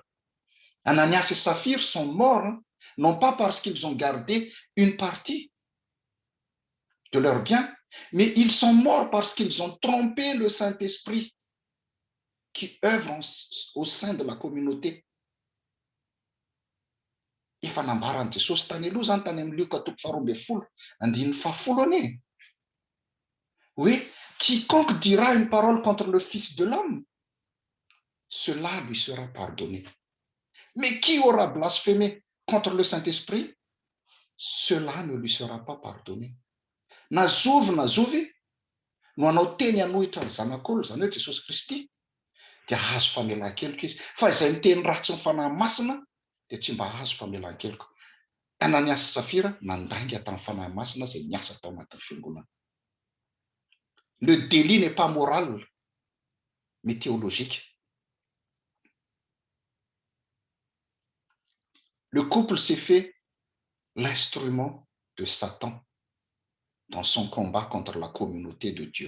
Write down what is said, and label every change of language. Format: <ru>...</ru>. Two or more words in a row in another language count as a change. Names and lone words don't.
<fr>Ananias et Saphir sont morts, non pas parce qu'ils ont gardé une partie de leurs biens, mais ils sont morts parce qu'ils ont trompé le Saint-Esprit qui œuvre au sein de la communauté.</fr> <mg>Efa nambarany Jesosy tany aloha zany tany amin'ny Luka 12:10.</mg> <fr>Oui, quiconque dira une parole contre le Fils de l'homme, cela lui sera pardonné. Mais qui aura blasphémé contre le Saint-Esprit, cela ne lui sera pas pardonné.</fr> <mg>Nazovy no anao teny anohitra ny zanak'olona, zany hoe Jesosy Kristy, dia azo famelan-keloka izy. Fa izay miteny ratsy ny fanahy masina dia tsy mba azo famelan-keloka. Ananias sy Safira nandainga tamin'ny fanahy masina izay niasa tao anatin'ny fiangonana.</mg> <fr>Le délit n'est pas moral, mais théologique. Le couple s'est fait l'instrument de Satan dans son combat contre la communauté de Dieu.</fr>